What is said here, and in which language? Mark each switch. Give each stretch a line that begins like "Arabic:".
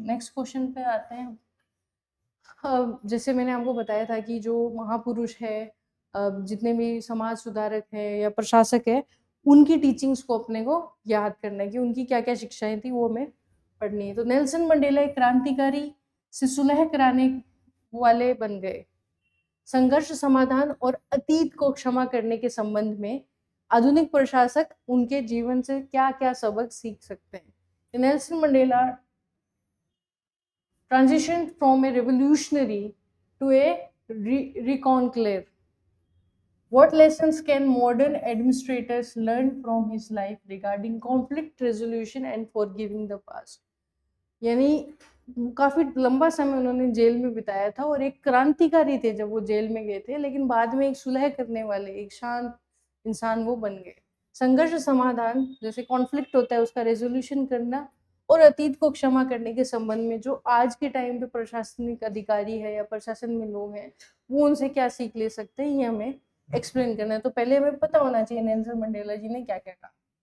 Hindi: Next question पे आते हैं। जैसे मैंने आपको बताया था कि जो महापुरुष है, जितने भी समाज सुधारक है या प्रशासक है, उनकी टीचिंग्स को अपने को याद करना है कि उनकी क्या क्या शिक्षाएं थी वो हमें पढ़नी है। तो नेल्सन मंडेला एक क्रांतिकारी से सुलह कराने वाले बन गए। संघर्ष समाधान और अतीत को क्षमा करने के संबंध में आधुनिक प्रशासक उनके जीवन से क्या क्या सबक सीख सकते हैं।
English: Nelson Mandela transitioned from a revolutionary to a reconcler. What lessons can modern administrators learn from his life regarding conflict resolution and forgiving the past?
Hindi: यानी काफी लंबा समय उन्होंने जेल में बिताया था और एक क्रांतिकारी थे जब वो जेल में गए थे, लेकिन बाद में एक सुलह करने वाले, एक शांत इंसान वो बन गए। संघर्ष समाधान, जैसे कॉन्फ्लिक्ट होता है उसका रेजोल्यूशन करना, और अतीत को क्षमा करने के संबंध में जो आज के टाइम पे प्रशासनिक अधिकारी है या प्रशासन में लोग हैं वो उनसे क्या सीख ले सकते हैं, ये हमें एक्सप्लेन करना है। तो पहले हमें पता होना चाहिए नेल्सन मंडेला जी ने क्या क्या कहा।